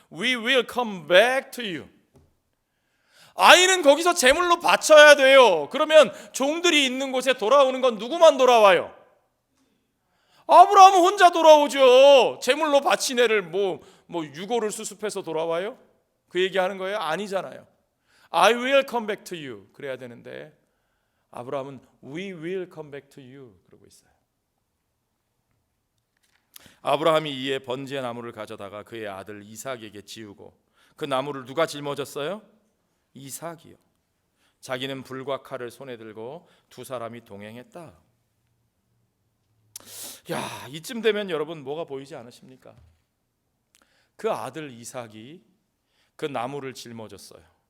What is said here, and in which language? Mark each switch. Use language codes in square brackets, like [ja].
[en] We will come back to you. [ko] 아이는 거기서 제물로 바쳐야 돼요. 그러면 종들이 있는 곳에 돌아오는 건 누구만 돌아와요? 아브라함은 혼자 돌아오죠. 제물로 바친 애를 뭐 유골을 수습해서 돌아와요? 그 얘기하는 거예요? 아니잖아요. [en] I will come back to you [ko] 그래야 되는데 아브라함은 [en] We will come back to you [ko] 그러고 있어요. 아브라함이 이에 번제 나무를 가져다가 그의 아들 이삭에게 지우고 그 나무를 누가 짊어졌어요? 이삭이요. 자기는 불과 칼을 손에 들고 두 사람이 동행했다. 야, 이쯤 되면 여러분 뭐가 보이지 않으십니까? 그 아들 이삭이 그 나무를 짊어졌어요.